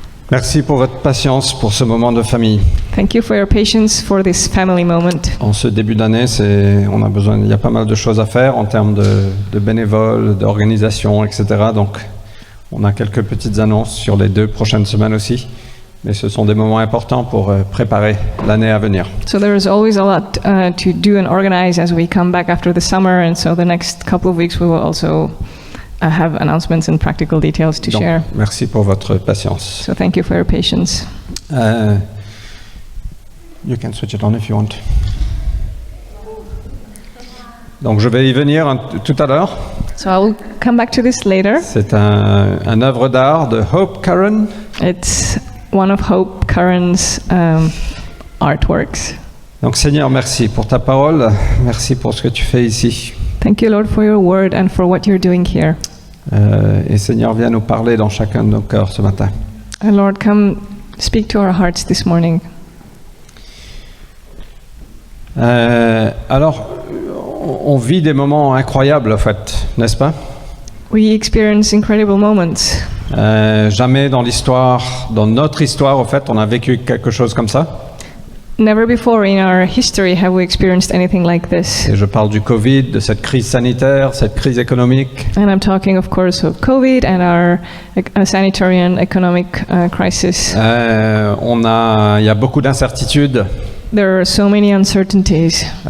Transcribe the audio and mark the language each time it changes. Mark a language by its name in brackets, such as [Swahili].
[French] Merci pour votre patience pour ce moment de famille. [English] Thank you for your patience for this family moment. [French] En ce début d'année, il y a pas mal de choses à faire en termes de bénévoles, d'organisation, etc. Donc, on a quelques petites annonces sur les 2 prochaines semaines aussi. Mais ce sont des moments importants pour préparer l'année à venir. [English] So there is always a lot to do and organize as we come back after the summer, and so the next couple of weeks we will also have announcements and practical details to [French] Donc, [English] share. [French] merci pour votre patience. [English] So thank you for your patience. You can switch it on if you want. [French] Donc je vais y venir tout à l'heure. [English] So I will come back to this later. [French] C'est un œuvre d'art de Hope Curran. [English] It's one of Hope Curran's artworks. [French] Donc Seigneur, merci pour ta parole, merci pour ce que tu fais ici. [English] Thank you, Lord, for your word and for what you're doing here. [French] Et Seigneur, viens nous parler dans chacun de nos cœurs ce matin. [English] And Lord, come speak to our hearts this morning. [French] Alors, on vit des moments incroyables, en fait, n'est-ce pas? [English] We experience incredible moments. [French] Jamais dans l'histoire, dans notre histoire, en fait, on a vécu quelque chose comme ça. [English] Never before in our history have we experienced anything like this. [French] Et je parle du Covid, de cette crise sanitaire, cette crise économique. [English] And I'm talking, of course, of COVID and our sanitary and economic crisis. [French] Il y a beaucoup d'incertitudes. [English] There are so many uncertainties.